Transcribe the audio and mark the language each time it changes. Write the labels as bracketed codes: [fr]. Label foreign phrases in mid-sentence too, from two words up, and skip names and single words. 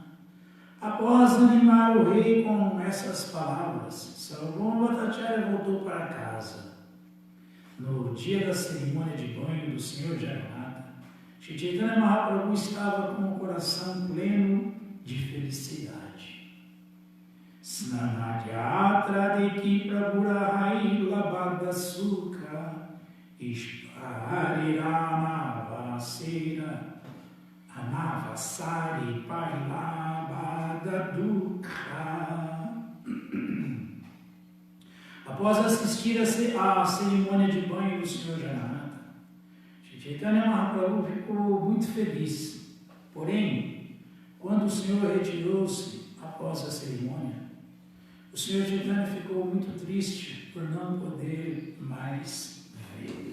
[pt] Após animar o rei com essas palavras, Sarvabhauma Bhattacharya voltou para casa. No dia da cerimônia de banho do Senhor Jagannatha, Shri Chaitanya Mahaprabhu estava com o coração pleno de felicidade. [bn] স্নানযাত্রা দেখি প্রভুর হৈল বড় সুখ ঈশ্বরের অনবসরে পাইল বড় দুঃখ. [pt] Após assistir à cerimônia de banho do Senhor Jagannatha, Shri Chaitanya Mahaprabhu ficou muito feliz. Porém, quando o Senhor retirou-se após a cerimônia, o Senhor Chaitanya ficou muito triste por não poder mais vê-lo.